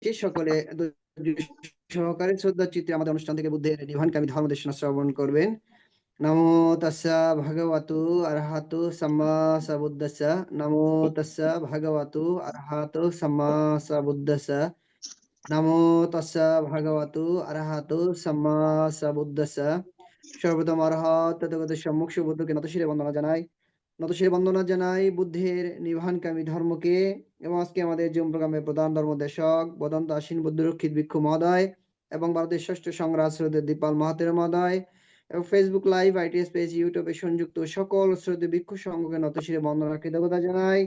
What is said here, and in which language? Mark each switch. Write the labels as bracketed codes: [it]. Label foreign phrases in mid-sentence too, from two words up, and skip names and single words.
[bn] সকলে সহকারে শ্রদ্ধা চিত্রে আমাদের অনুষ্ঠান থেকে বুদ্ধের নির্বাণকামী ধর্মদেশনা শ্রবণ করবেন। [pi] নমো তাস্সা ভগবতু আরহাতু সাম্মা সাবুদ্দাসা। নমো তাস্সা ভগবতু আরহাতু সাম্মা সাবুদ্দাসা। নমো তাস্সা ভগবতু আরহাতু সাম্মা সাবুদ্দাসা। [bn] সর্বপ্রথম অরহত তথাগত সম্মুখ সুবুদ্ধকে নতশিরে বন্দনা জানাই। নতশিরে বন্দনা জানাই বুদ্ধের নির্বাণকামী ধর্মকে। এবং আজকে আমাদের জুম প্রোগ্রামের প্রধান ধর্মদেশক বদন্ত আশ্বিন বুদ্ধরক্ষিত ভিক্ষু মহোদয় এবং ভারতের ষষ্ঠ সংগ্রাম শ্রদ্ধেয় দীপাল মাহাতের মহোদয় এবং ফেসবুক লাইভ, আইটিএস পেজ, ইউটিউবে সংযুক্ত সকল শ্রদ্ধেয় ভিক্ষু সংঘকে নতশিরে বন্দনা কৃতজ্ঞতা জানাই।